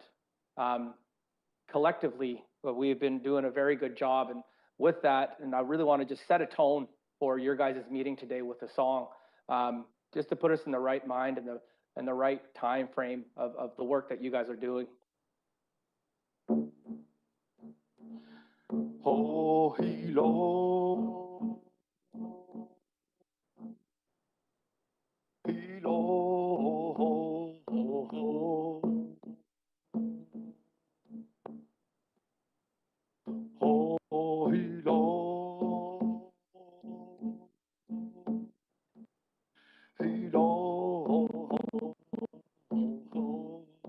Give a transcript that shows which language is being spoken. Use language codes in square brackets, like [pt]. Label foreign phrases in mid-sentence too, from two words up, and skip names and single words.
[en] Collectively, we've been doing a very good job, and with that, and I really want to just set a tone for your guys' meeting today with a song, just to put us in the right mind and the right time frame of the work that you guys are doing. Ho he lo, he lo ho ho ho, ho he lo, he lo ho ho ho,